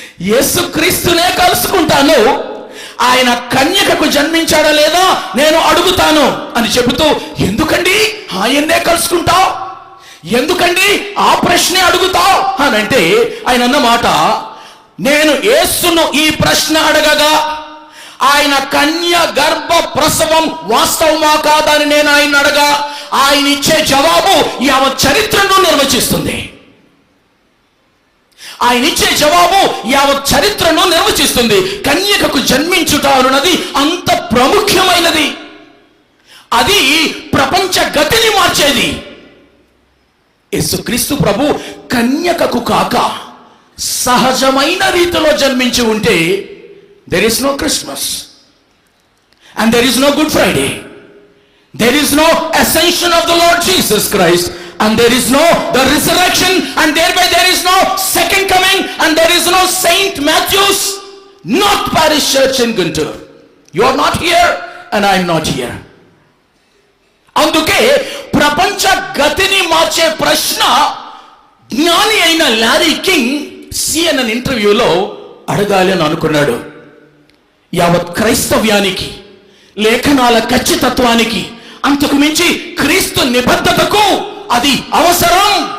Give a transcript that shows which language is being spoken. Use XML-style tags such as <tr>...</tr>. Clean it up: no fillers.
<te>యేసుక్రీస్తునే కలుసుకుంటాను, ఆయన కన్యకకు జన్మించాడా లేదా నేను అడుగుతాను అని చెబుతూ, ఎందుకండి ఆయన్నే కలుసుకుంటావు, ఎందుకండి ఆ ప్రశ్నే అడుగుతావు అని అంటే, ఆయన అన్నమాట, నేను యేసును ఈ ప్రశ్న అడగగా ఆయన కన్య గర్భ ప్రసవం వాస్తవమా కాదని నేను ఆయన అడగా ఆయన ఇచ్చే జవాబు యావత్ చరిత్రను నిర్వచిస్తుంది. ఆయన ఇచ్చే జవాబు యావత్ చరిత్రను నిర్వచిస్తుంది. కన్యకకు జన్మించుట అన్నది అంత ప్రాముఖ్యమైనది, అది ప్రపంచ గతిని మార్చేది. యేసుక్రీస్తు ప్రభు కన్యకకు కాక సహజమైన రీతిలో జన్మించి ఉంటే</te> <en>there is no Christmas and there is no Good Friday, there is no ascension of the Lord Jesus Christ, and there is no the resurrection, and thereby there is no second coming, and there is no Saint Matthew's North Parish Church in Guntur. You are not here and I am not here.</en> <te>అందుకే ప్రపంచ గతిని మార్చే ప్రశ్న జ్ఞాని అయిన Larry king CNN ఇంటర్వ్యూలో అడగాలి అని అనుకున్నాడు. యావత్ క్రైస్తవ్యానికి, లేఖనాల ఖచ్చితత్వానికి, అంతకు మించి క్రీస్తు నిబద్ధతకు అది అవసరం.</te>